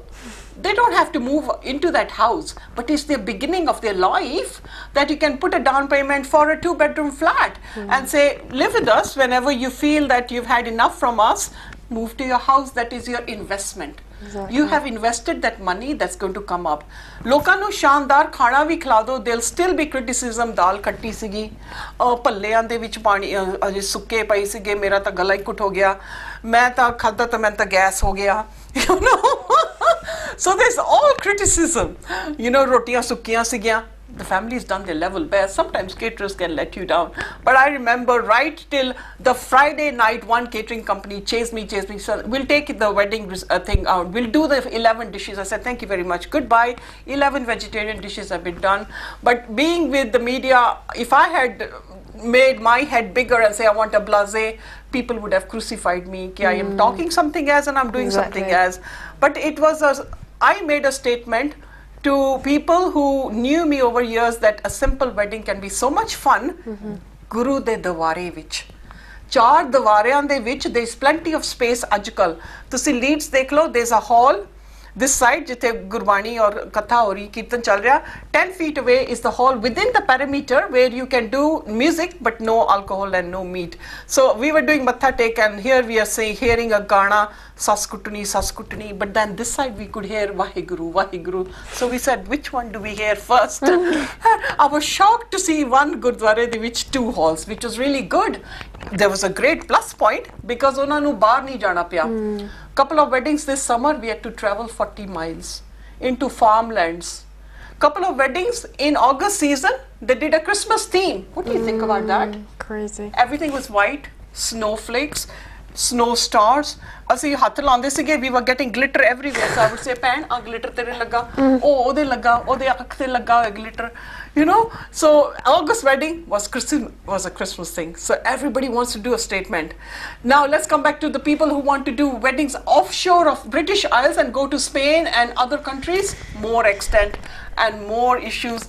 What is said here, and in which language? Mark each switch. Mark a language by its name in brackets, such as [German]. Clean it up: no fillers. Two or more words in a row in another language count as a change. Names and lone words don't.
[English] They don't have to move into that house, but it's the beginning of their life that you can put a down payment for a 2-bedroom flat and say, live with us. Whenever you feel that you've had enough from us, move to your house. That is your investment. Exactly. You have invested that money that's going to come up. [Punjabi] ਲੋਕਾਂ ਨੂੰ ਸ਼ਾਨਦਾਰ ਖਾਣਾ ਵੀ ਖਿਲਾ ਦੋ, [English] there'll still be criticism, [Punjabi] ਦਾਲ ਖੱਟੀ ਸੀਗੀ, ਭੱਲਿਆਂ ਦੇ ਵਿੱਚ ਪਾਣੀ ਅਜੇ ਸੁੱਕੇ ਪਏ ਸੀਗੇ, ਮੇਰਾ ਤਾਂ ਗਲਾ ਹੀ ਘੁੱਟ ਹੋ ਗਿਆ, ਮੈਂ ਤਾਂ ਖਾਧਾ ਤਾਂ ਮੈਨੂੰ ਤਾਂ ਗੈਸ ਹੋ ਗਿਆ, [English] you know. So there's all criticism, you know, [Punjabi] ਰੋਟੀਆਂ ਸੁੱਕੀਆਂ ਸੀਗੀਆਂ. [English] The family's done their level best. Sometimes caterers can let you down. But I remember right till the Friday night, one catering company chased me, so we'll take the wedding thing out. We'll do the 11 dishes. I said, thank you very much. Goodbye. 11 vegetarian dishes have been done. But being with the media, if I had made my head bigger and say I want a blasé, people would have crucified me. I am talking something else and I'm doing something else. But it was I made a statement to people who knew me over years that a simple wedding can be so much fun. [Punjabi] ਗੁਰੂ ਦੇ ਦੁਆਰੇ ਵਿੱਚ, ਚਾਰ ਦੀਵਾਰੀਆਂ ਦੇ ਵਿੱਚ, [English] there is plenty of space. [Punjabi] ਅੱਜਕੱਲ੍ਹ ਤੁਸੀਂ Leeds ਦੇਖ ਲੋ, [English] there's a hall this side [Punjabi] ਜਿੱਥੇ ਗੁਰਬਾਣੀ ਔਰ ਕਥਾ ਹੋ ਰਹੀ, ਕੀਰਤਨ ਚੱਲ ਰਿਹਾ, [English] 10 feet away is the hall within the perimeter where you can do music but no alcohol and no meat. So we were doing [Punjabi] ਮੱਥਾ ਟੇਕ [English] and here we are hearing a gana, saskutuni, but then this side we could hear Vaheguru. So we said, which one do we hear first? I was shocked to see one Gurdwara which 2 halls, which was really good. There was a great plus point because [Punjabi] ਉਹਨਾਂ ਨੂੰ ਬਾਹਰ ਨਹੀਂ ਜਾਣਾ ਪਿਆ. [English] Couple of weddings this summer we had to travel 40 miles into farmlands. Couple of weddings in August season, they did a Christmas theme. What do you think about that? Crazy. Everything was white, snowflakes, snow stars. [Punjabi] ਅਸੀਂ ਹੱਥ ਲਾਉਂਦੇ ਸੀਗੇ, [English] we were getting glitter everywhere. So I would say, [Punjabi] ਭੈਣ ਆ glitter ਤੇਰੇ ਲੱਗਾ, ਉਹ ਉਹਦੇ ਲੱਗਾ, ਉਹਦੇ ਅੱਖ ਤੇ ਲੱਗਾ ਹੋਇਆ glitter, [English] you know. So August wedding was a Christmas thing. So everybody wants to do a statement. Now let's come back to the people who want to do weddings offshore of British Isles and go to Spain and other countries. More extent and more issues.